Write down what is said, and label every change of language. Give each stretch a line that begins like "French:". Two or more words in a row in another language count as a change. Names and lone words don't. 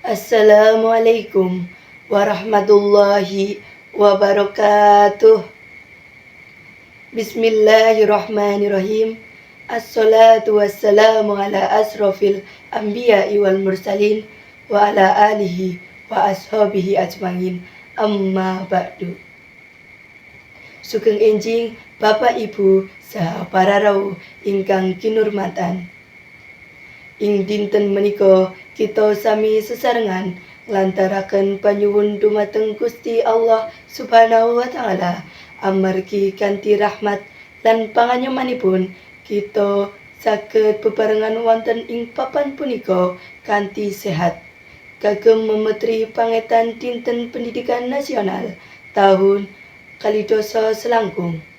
Arabic: السلام عليكم ورحمة الله وبركاته. بسم الله الرحمن الرحيم. والصلاة والسلام على أشرف الأنبياء والمرسلين وعلى آله وأصحابه أجمعين. أما بعد.
Javanese: Sugeng enjing Bapak Ibu saha para rawuh ingkang kinurmatan. Ing dinten menika kita sami sesarengan nglantaraken panyuwun dumateng Gusti Allah
Arabic: سبحانه وتعالى
Javanese: amargi kanthi rahmat lan panganyomanipun kita saged bebarengan wonten ing papan punika kanthi sehat kagem memetri pangetan dinten pendidikan nasional tahun kalidasa selangkung.